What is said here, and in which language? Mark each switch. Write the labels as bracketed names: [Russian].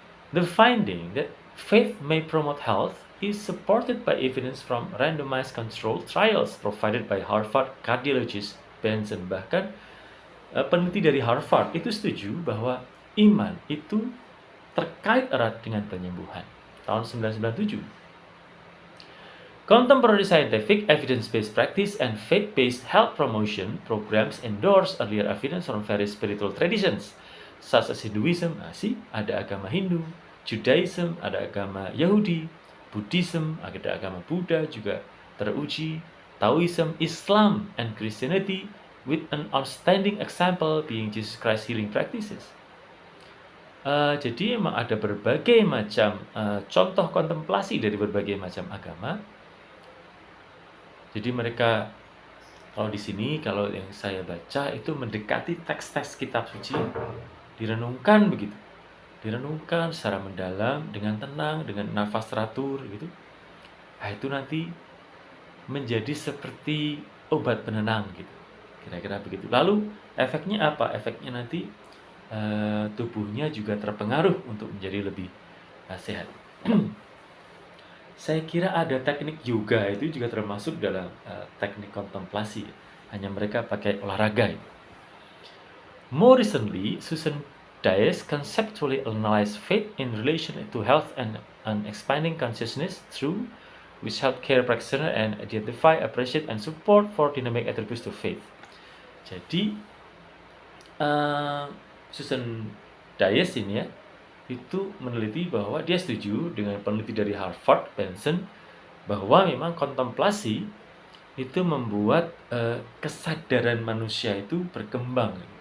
[English] The finding that faith may promote health is supported by evidence from randomized controlled trials provided by Harvard cardiologist Benson. [Indonesian] Bahkan peneliti dari Harvard itu setuju bahwa iman itu terkait erat dengan penyembuhan. Tahun 1997. [English] Contemporary scientific, evidence-based practice, and faith-based health promotion programs endorse earlier evidence from various spiritual traditions, such as Hinduism, [Indonesian] ada agama Hindu, [English] Judaism, [Indonesian] ada agama Yahudi, [English] Buddhism, [Indonesian] ada agama Buddha juga teruji, [English] Taoism, Islam, and Christianity, with an outstanding example being Jesus Christ healing practices. [Indonesian] Jadi memang ada berbagai macam contoh kontemplasi dari berbagai macam agama. Jadi mereka, kalau di sini, kalau yang saya baca itu mendekati teks-teks kitab suci, direnungkan begitu, direnungkan secara mendalam, dengan tenang, dengan nafas teratur gitu. Nah, itu nanti menjadi seperti obat penenang gitu, kira-kira begitu. Lalu efeknya apa? Efeknya nanti tubuhnya juga terpengaruh untuk menjadi lebih sehat. Saya kira ada teknik yoga itu juga termasuk dalam teknik kontemplasi. Hanya mereka pakai olahraga. [English] More recently, Susan Dias conceptually analyzed faith in relation to health and expanding consciousness through which healthcare practitioner and identify, appreciate, and support for dynamic attributes to faith. [Indonesian] Jadi Susan Dias ini ya, itu meneliti bahwa dia setuju dengan peneliti dari Harvard, Benson, bahwa memang kontemplasi itu membuat kesadaran manusia itu berkembang.